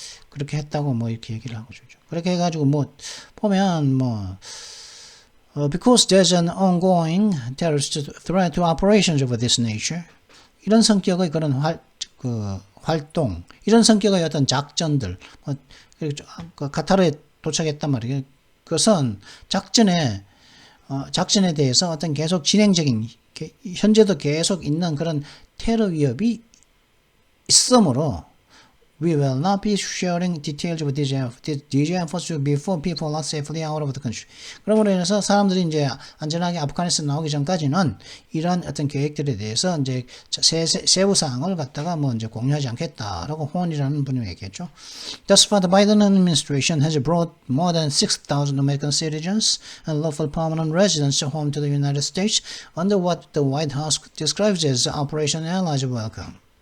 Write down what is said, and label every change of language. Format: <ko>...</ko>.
<ko>그렇게 했다고 뭐 이렇게 얘기를 하고 주죠. 그렇게 해가지고 뭐 보면 뭐</ko> <en>because there's an ongoing terrorist threat to operations of this nature.</en> <ko>이런 성격의 그런 활동, 이런 성격의 어떤 작전들, 카타르에 도착했단 말이에요. 그것은 작전에 대해서 어떤 계속 진행적인, 현재도 계속 있는 그런 테러 위협이 있으므로</ko> <en>we will not be sharing details of these efforts before people are safely out of the country.</en> <ko>그러므로 인해서 사람들이 이제 안전하게 아프가니스탄 나오기 전까지는 이런 어떤 계획들에 대해서 이제 세부 사항을 갖다가 뭐 이제 공유하지 않겠다라고 호언이라는 분이 얘기했죠.</ko> <en>Thus far, the Biden administration has brought more than 6,000 American citizens and lawful permanent residents home to the United States under what the White House describes as Operation Allies Welcome.</en>